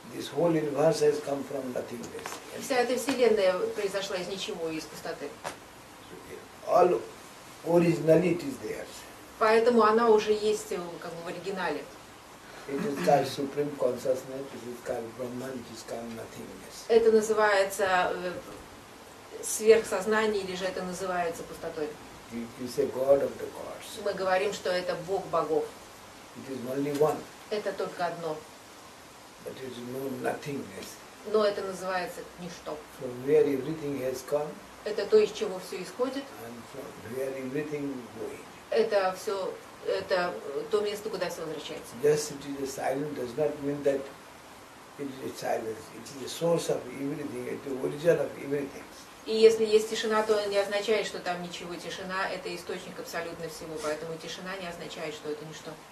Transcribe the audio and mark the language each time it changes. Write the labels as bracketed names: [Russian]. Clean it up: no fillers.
[English] This whole universe has come from nothingness. [Russian] Вся эта вселенная произошла из ничего, из пустоты. [English] All originally it is there. [Russian] Поэтому она уже есть как бы в оригинале. [English] It is called supreme consciousness, it is called Brahman, it is called nothingness. [Russian] Это называется сверхсознание, или же это называется пустотой. [English] You say God of the gods. [Russian] Мы говорим, что это Бог богов. [English] It is only one, [Russian] Это только одно. [English] but it is no nothingness. [Russian] Но это называется ничто. [English] From where everything has come [Russian] Это то, из чего все исходит. [English] and from where everything going. [Russian] Это все, это то место, куда все возвращается. [English] Just it is a silence does not mean that it is a silence. It is the source of everything, it is the origin of everything. [Russian] И если есть тишина, то не означает, что там ничего. Тишина – это источник абсолютно всего, поэтому тишина не означает, что это ничто.